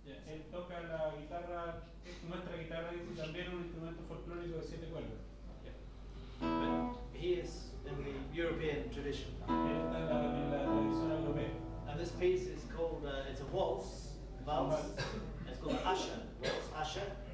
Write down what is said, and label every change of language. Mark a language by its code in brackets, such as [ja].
[es] Él toca la guitarra, nuestra guitarra, y también un instrumento folclórico de 7 cuerdas. [en] But he is in the European tradition. [es] Él está en la tradición europea. [en] And this piece is called, it's a waltz. It's called Usher. Waltz, Usher.